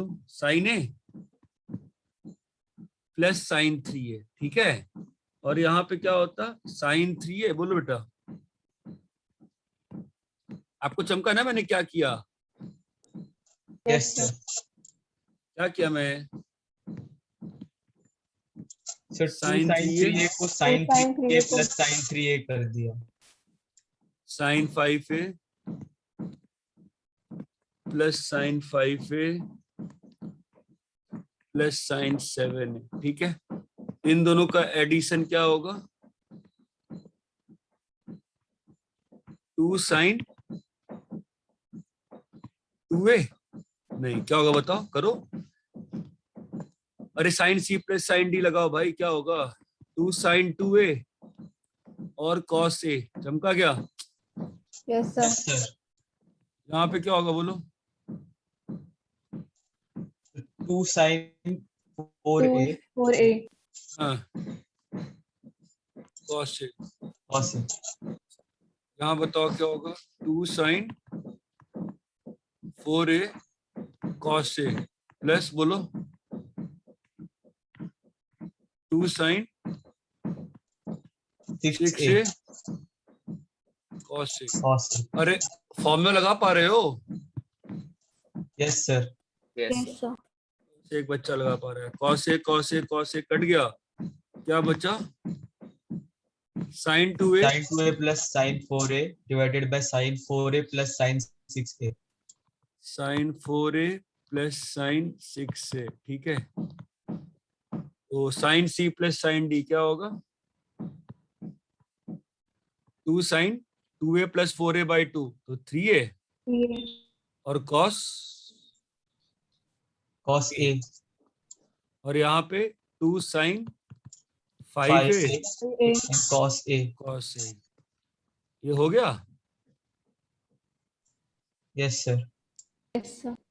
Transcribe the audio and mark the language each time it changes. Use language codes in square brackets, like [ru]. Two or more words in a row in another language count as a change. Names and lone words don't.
[en] sine a plus sine 3a, [hi] ठीक है। और यहाँ पे क्या होता? साइन 3a। बोलो बेटा, आपको चमका ना मैंने क्या किया? [en] yes sir. [hi] क्या किया मैं? सर 2 sin sin 3a को sin 3a 3a [en] plus sin [hi] 3a कर दिया। [en] sine 5a plus sine 5a plus sine 7a, [hi] ठीक है। इन दोनों का एडिशन क्या होगा? 2 साइन 2a, नहीं क्या होगा बताओ, करो। अरे [en] sine C plus sine D [hi] लगाओ भाई, क्या होगा? 2 साइन 2a और कॉस ए, चमका क्या? [en] Yes, sir. yes sir. [hi] यहाँ पे क्या होगा बोलो? 2 sin 4a 4a. हाँ, कॉस ए। cos a। यहाँ बताओ क्या होगा? [en] 2 sine 4a cos a plus बोलो 2 sine 6a cos a। [hi] cos a। अरे फॉर्मूला लगा पा रहे हो? [en] yes sir. Yes, sir. [hi] एक बच्चा लगा पा रहा है। कॉस ए कॉस ए कॉस ए कट गया, क्या बचा? साइन 2a [en] sin 2a plus sin 4a divided by sin 4a plus sin 6a। sine 4a plus sine 6a, [hi] ठीक है। तो [en] sine C plus sine D [hi] क्या होगा? 2 साइन 2a प्लस 4a बाई 2, तो 3a 3a. और कॉस, cos a और यहाँ पे 2 साइन 5a 5a 3a. [en] and cos a। [hi] कॉस ए। ये हो गया? [en] yes sir. Yes, sir.